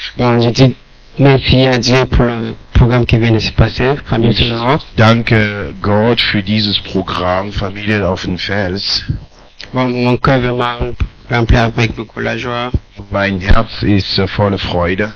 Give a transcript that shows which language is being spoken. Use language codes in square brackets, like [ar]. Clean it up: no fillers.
[fr] Bon, je dis merci à Dieu pour le programme qui vient de se passer, Famille Tolérante. [de] Danke Gott für dieses Programm Familie auf dem Fels. [fr] Bon, mon cœur est vraiment rempli avec beaucoup la joie, [de] Mein Herz ist voller Freude,